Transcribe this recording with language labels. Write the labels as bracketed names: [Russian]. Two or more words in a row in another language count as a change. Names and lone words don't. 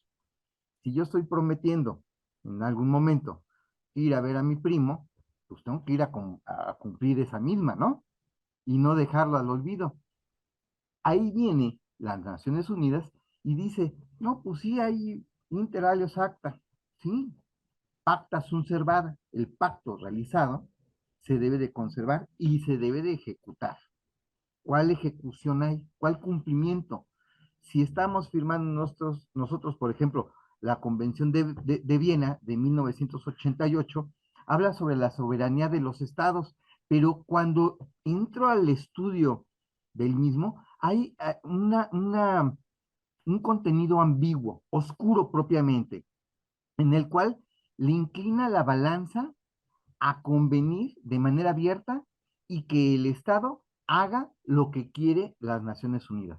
[Spanish] Si yo estoy prometiendo en algún momento ir a ver a mi primo, pues tengo que ir a cumplir esa misma, ¿no? Y no dejarla al olvido. Ahí viene las Naciones Unidas y dice, no, pues sí, hay [Latin] inter alios acta, [Spanish] sí, [Latin] pacta sunt servanda, [Spanish] el pacto realizado se debe de conservar y se debe de ejecutar. ¿Cuál ejecución hay? ¿Cuál cumplimiento? Si estamos firmando nosotros, por ejemplo, la Convención de Viena de 1988, habla sobre la soberanía de los estados, pero cuando entro al estudio del mismo, hay un contenido ambiguo, oscuro propiamente, en el cual le inclina la balanza a convenir de manera abierta y que el Estado haga lo que quiere las Naciones Unidas.